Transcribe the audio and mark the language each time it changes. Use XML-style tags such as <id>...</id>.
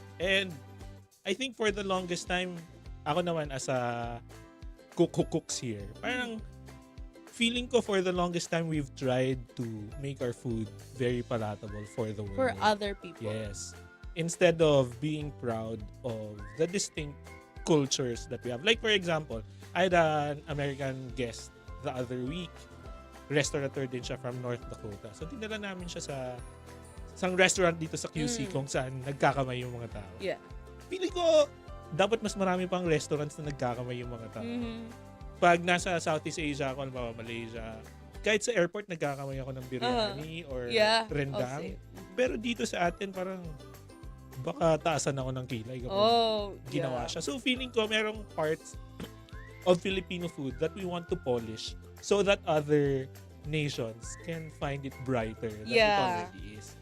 <en>And I think for the longest time,</en> <tl>ako naman</tl> <en>as a cooks here, parang feeling ko for the longest time we've tried to make our food very palatable for the world. For other people. Yes. Instead of being proud of the distinct cultures that we have. Like for example, I had an American guest the other week.</en> <tl>Restaurateur din siya from North Dakota. So, dinala namin siya sa isang restaurant dito sa QC kung saan nagkakamay yung mga tao.</tl> <en>Yeah.</en> <tl>Feeling ko, dapat mas marami pang restaurants na nagkakamay yung mga tao. Pag nasa Southeast Asia ako, halimbawa Malaysia, kahit sa airport, nagkakamay ako ng biryani or rendang. Pero dito sa atin, parang baka taasan ako ng kilay kapag ginawa siya.</tl> <en>So,</en> <tl>feeling ko, merong</tl> <en>parts of Filipino food that we want to polish so that other nations can find it brighter than it already is.</en>